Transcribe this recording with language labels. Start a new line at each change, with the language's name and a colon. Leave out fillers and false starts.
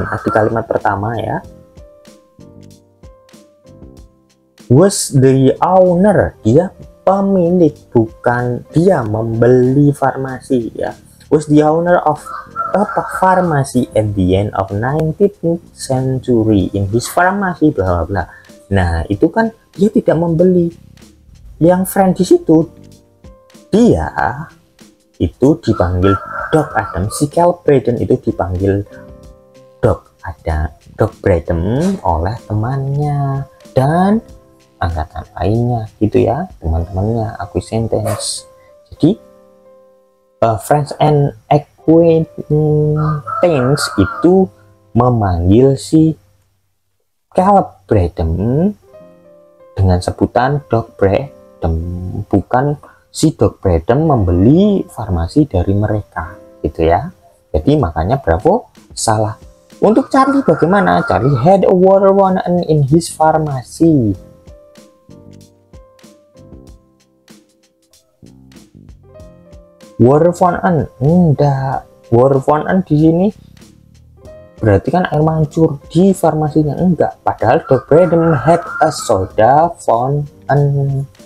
Indonesian: Nah, di kalimat pertama ya,
English: was the owner,
Indonesian: dia pemilik, bukan dia membeli farmasi ya.
English: Was the owner of a pharmacy at the end of 19th century in his pharmacy bla bla bla.
Indonesian: Nah, itu kan dia tidak membeli. Yang friend di situ, dia itu dipanggil Doc Adam, si Cal Braden itu dipanggil Doc Braden oleh temannya dan angkatan lainnya gitu ya, teman-temannya, acquaintance. Jadi friends and acquaintance itu memanggil si Cal Braden dengan sebutan Doc Braden, bukan si Doc Braden membeli farmasi dari mereka gitu ya. Jadi makanya Bravo salah. Untuk Charlie bagaimana?
English: Charlie had a water fountain in his pharmacy.
Indonesian: Water fountain enggak, water fountain di sini berarti kan air mancur, di farmasinya enggak, padahal Doc Braden
English: had a soda fountain.